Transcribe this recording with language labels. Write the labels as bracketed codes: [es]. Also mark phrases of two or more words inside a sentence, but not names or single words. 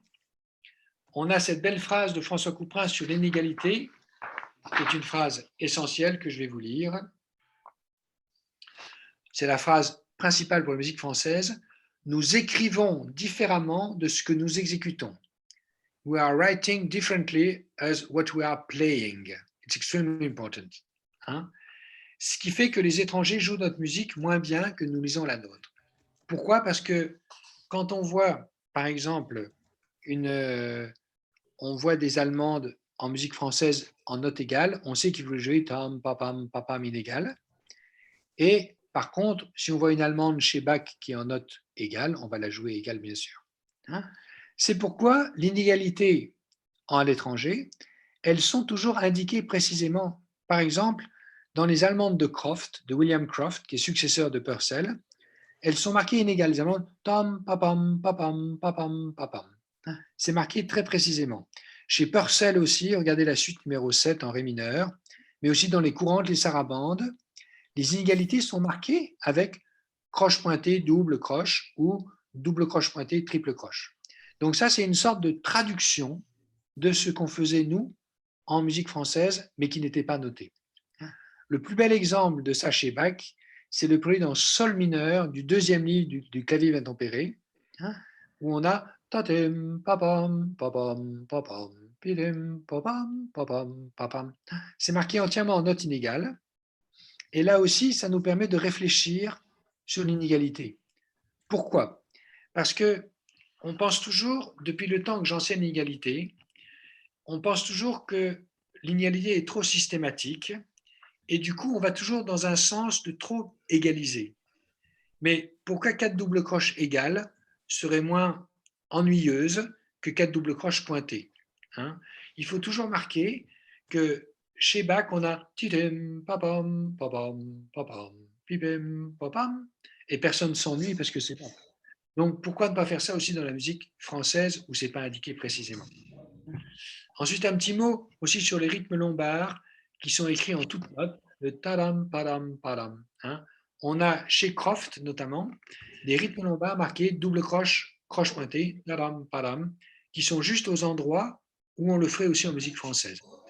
[fr] On a cette belle phrase de François Couperin sur l'inégalité, qui est une phrase essentielle que je vais vous lire. C'est la phrase principale pour la musique française. Nous écrivons différemment de ce que nous exécutons. [en] We are writing differently as what we are playing. It's extremely important. [fr] Ce qui fait que les étrangers jouent notre musique moins bien que nous lisons la nôtre. Pourquoi? Parce que quand on voit, par exemple, on voit des Allemandes en musique française en note égale, on sait qu'ils veulent jouer tam, papam, papam inégal. Et par contre, si on voit une Allemande chez Bach qui est en note égale, on va la jouer égale, bien sûr. C'est pourquoi l'inégalité à l'étranger, elles sont toujours indiquées précisément. Par exemple, dans les Allemandes de Croft, de William Croft, qui est successeur de Purcell, elles sont marquées inégales. Les Allemandes, tam, papam, papam, papam, papam. C'est marqué très précisément. Chez Purcell aussi, regardez la suite numéro 7 en Ré mineur, mais aussi dans les courantes, les sarabandes les inégalités sont marquées avec croche pointée, double croche ou double croche pointée, triple croche. Donc ça, c'est une sorte de traduction de ce qu'on faisait nous en musique française, mais qui n'était pas noté. Le plus bel exemple de ça chez Bach, c'est le prélude en sol mineur du deuxième livre du clavier bien tempéré, où on a tatem, papam, papam, papam, pidem, papam, papam, papam. C'est marqué entièrement en notes inégales. Et là aussi, ça nous permet de réfléchir sur l'inégalité. Pourquoi? Parce que on pense toujours, depuis le temps que j'enseigne l'égalité, on pense toujours que l'inégalité est trop systématique et du coup, on va toujours dans un sens de trop égaliser. Mais pourquoi 4 doubles croches égales seraient moins ennuyeuses que 4 doubles croches pointées, hein? Il faut toujours marquer que chez Bach, on a titem, papam, papam, papam, pipem, papam, et personne ne s'ennuie parce que c'est Bach. Donc, pourquoi ne pas faire ça aussi dans la musique française où ce n'est pas indiqué précisément? Ensuite, un petit mot aussi sur les rythmes lombards qui sont écrits en toutes notes, le tadam, padam, padam, hein. On a chez Croft notamment des rythmes lombards marqués double croche, croche pointée, tadam, padam, qui sont juste aux endroits où on le ferait aussi en musique française.